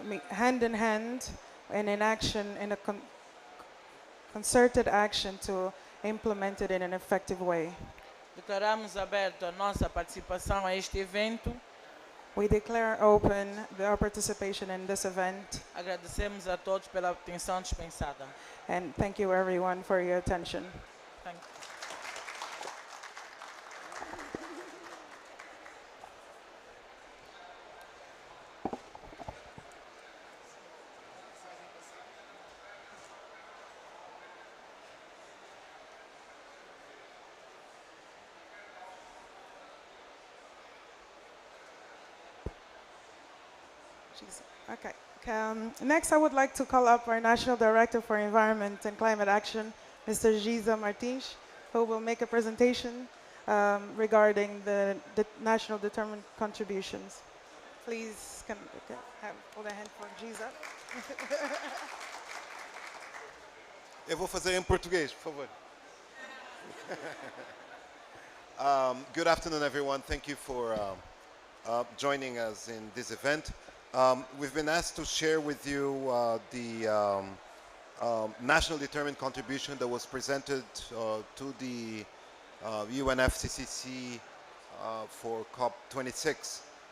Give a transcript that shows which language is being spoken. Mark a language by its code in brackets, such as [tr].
[en] hand in hand and in action, in a concerted action to implement it in an effective way. [pt] Declaramos aberto a nossa participação a este evento. [en] We declare open our participation in this event, [pt] Agradecemos a todos pela atenção dispensada. [en] and thank you everyone for your attention. Thank you. Okay. Next, I would like to call up our National Director for Environment and Climate Action, Mr. Giza Martins, who will make a presentation regarding the national determined contributions. Please, hold a hand for Giza. [pt] Eu vou fazer em português, por favor. [en] Good afternoon, everyone. Thank you for joining us in this event. We've been asked to share with you the national determined contribution that was presented to the UNFCCC for COP26.